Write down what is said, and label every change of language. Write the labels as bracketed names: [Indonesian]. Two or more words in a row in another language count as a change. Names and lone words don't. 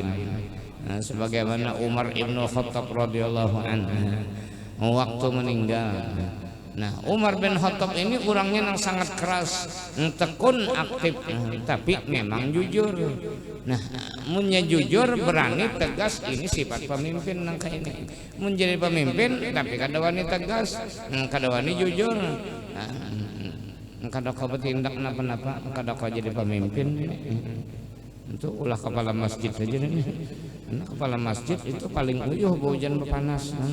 [Indonesian] Sebagaimana Umar ibnu Khattab [Arabic] رضي الله عنه [Indonesian] waktu meninggal. Nah Umar bin Khattab ini orangnya yang sangat keras, tekun, aktif, tapi memang jujur. [Banjar] Nah munnya jujur, berani, tegas, ini sifat pemimpin nang kayak ini. Menjadi pemimpin tapi kadawani tegas, kadawani jujur. Kada kau bertindak napa-napa, kada kau jadi pemimpin. Itu ulah kepala masjid aja nih. Karena kepala masjid itu paling uyuh hujan panas.